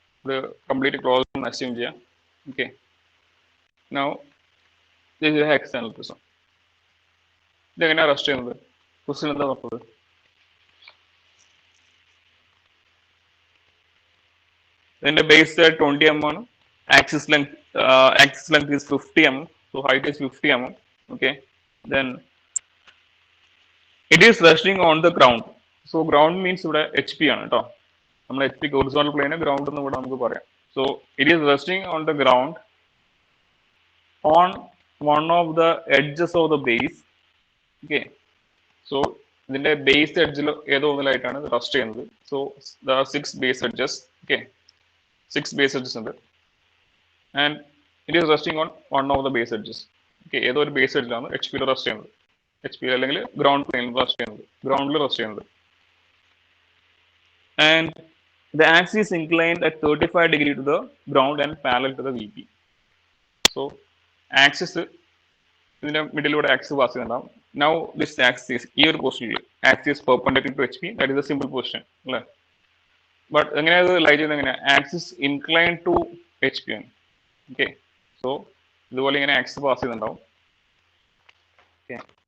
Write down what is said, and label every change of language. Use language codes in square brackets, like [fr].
[ml] ഇത് complete close assume ചെയ്യാം. Okay. [en] Now this is external prism. [ml] ഇതെങ്ങനെയാണ് റെസ്റ്റ് ചെയ്യുന്നത്? ക്വസ്റ്റ്യൻ എന്താ പറഞ്ഞത്? ഇതിന്റെ ബേസ് 20 mm ആണ്. [en] Axis length is 50 mm. So height is 50 mm. Okay. Then it is resting on the ground. So ground means [ml] ഇവിടെ [en] HP [ml] ആണ് കേട്ടോ. നമ്മൾ HP horizontal plane ground എന്ന് ഇവിടെ നമുക്ക് പറയാം. [en] So it is resting on the ground on one of the edges of the base. Okay. [ml] So ഇതിന്റെ base എഡ്ജിൽ ഏതോ ഒന്നിലായിട്ടാണ് റെസ്റ്റ് ചെയ്യുന്നത്. [en] So the 6 base edges. Okay. 6 base edges [ml] ഉണ്ട്, [en] and it is resting on one of the base edges. [ml] Okay, ഏതോ ഒരു base എഡ്ജിലാണ് H പിയിൽ rest ചെയ്യുന്നത്. H P അല്ലെങ്കിൽ ഗ്രൗണ്ട് പ്ലെയിനിൽ റെസ്റ്റ് ചെയ്യുന്നത്, ഗ്രൗണ്ടിൽ റെസ്റ്റ് ചെയ്യുന്നത്. [en] And the axis inclined at 35 degree to the ground and parallel to the VP. [ml] So axis ഇതിന്റെ മിഡിലൂടെ ആക്സിസ് പാസ് ചെയ്യുന്നുണ്ടാവും. Now this axis ഈ ഒരു പൊസിഷനിൽ axis perpendicular to H P, [en] that is a simple position [ml] അല്ലേ? But എങ്ങനെയത് ലൈ ചെയ്യുന്നത് എങ്ങനെയാ? Axis incline to H P ആണ്. Okay. So ഇതുപോലെ ഇങ്ങനെ ആക്സിസ് പാസ് ചെയ്യുന്നുണ്ടാവും. ഓക്കെ.